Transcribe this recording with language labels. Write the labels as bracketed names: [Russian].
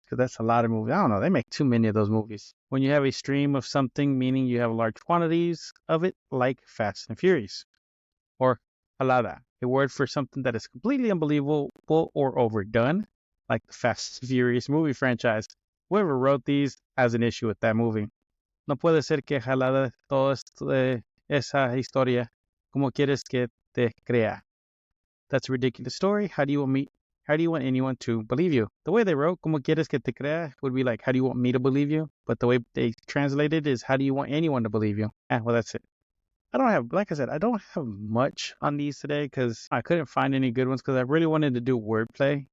[English] Because that's a lot of movies. I don't know. They make too many of those movies. When you have a stream of something, meaning you have large quantities of it, like Fast and Furious. Or jalada, a word for something that is completely unbelievable or overdone, like the Fast and Furious movie franchise. Whoever wrote these has an issue with that movie. [Spanish] No puede ser que jalada todo esto de esa historia como quieres que te crea. [English] That's a ridiculous story. How do you want anyone to believe you? The way they wrote [Spanish] como quieres que te crea [English] would be like, how do you want me to believe you? But the way they translated is, how do you want anyone to believe you? Well, that's it. I don't have much on these today because I couldn't find any good ones because I really wanted to do wordplay.